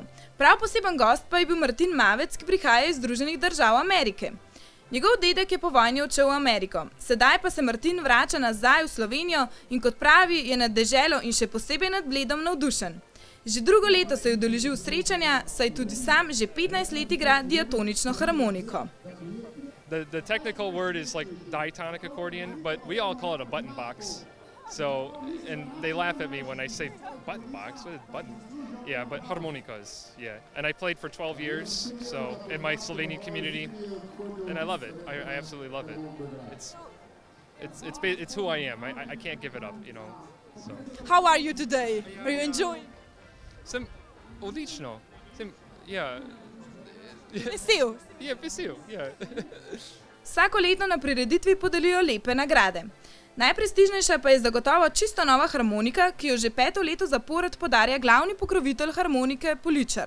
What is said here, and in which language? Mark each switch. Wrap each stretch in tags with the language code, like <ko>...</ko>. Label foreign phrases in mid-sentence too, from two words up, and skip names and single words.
<sl>Prav poseben gost pa je bil Martin Mavec, ki prihaja iz Združenih držav Amerike. Njegov dedek je po vojni odšel v Ameriko. Sedaj pa se Martin vrača nazaj v Slovenijo in kot pravi, je nad deželo in še posebej nad Bledom navdušen. Že drugo leto se je udeležil srečanja, saj tudi sam že 15 let igra diatonično harmoniko.</sl> <en>The technical word is like diatonic accordion, but we all call it a button box. So, and they laugh at me when I say button box. What is button? Yeah, but harmonicas, yeah. And I played for 12 years, so in my Slovenian community, and I love it. I absolutely love it. It's who I am. I can't give it up, you know. So. How are you today? Are you enjoying?</en> <sl>Sem odlično. Ja. Vesel. Ja, vesel, ja. Vsako leto na prireditvi podelijo lepe nagrade. Najprestižnejša pa je zagotovo čisto nova harmonika, ki jo že 5. leto zapored podarja glavni pokrovitelj harmonike Poličar.</sl>